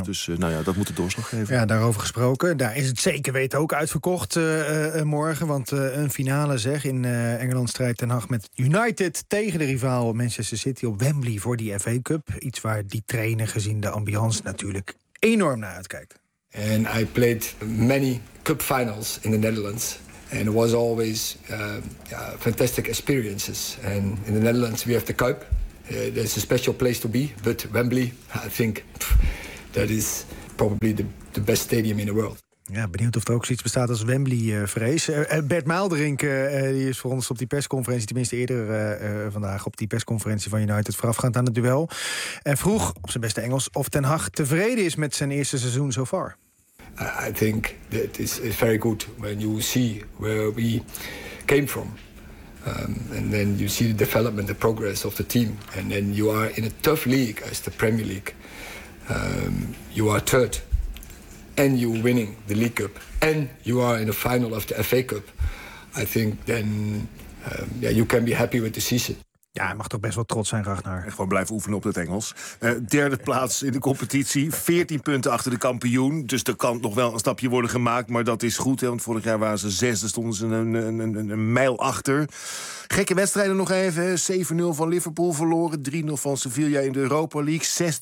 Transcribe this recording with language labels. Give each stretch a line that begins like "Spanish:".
Dutch: Dus nou ja, dat moet de doorslag geven. Ja, daarover gesproken. Daar is het zeker weten ook uitverkocht morgen. Want een finale, zeg, in Engeland strijdt ten Hag met United tegen de rivaal Manchester City op Wembley voor die FA Cup. Iets waar die trainer, gezien de ambiance, natuurlijk enorm naar uitkijkt.
English: And I played many cup finals in the Netherlands. And it was always fantastic experiences. And in the Netherlands we have the Kuip. There's a special place to be. But Wembley, I think, that is probably the best stadium in the world.
Dutch: Ja, benieuwd of er ook zoiets bestaat als Wembley-vrees. Bert Maalderink die is voor ons op die persconferentie, tenminste eerder vandaag, op die persconferentie van United voorafgaand aan het duel. En vroeg op zijn beste Engels of Ten Hag tevreden is met zijn eerste seizoen
English: so far. I think that is very good when you see where we came from. And then you see the development, the progress of the team. And then you are in a tough league as the Premier League. You are third. And you winning the League Cup, and you are in the final of the FA Cup. I think then you can be happy with the season.
Dutch: Ja, hij mag toch best wel trots zijn, Ragnar. En gewoon blijven oefenen op het Engels. Derde plaats in de competitie. 14 punten achter de kampioen. Dus er kan nog wel een stapje worden gemaakt. Maar dat is goed, hè, want vorig jaar waren ze zesde. Stonden ze een mijl achter. Gekke wedstrijden nog even. 7-0 van Liverpool verloren. 3-0 van Sevilla in de Europa League.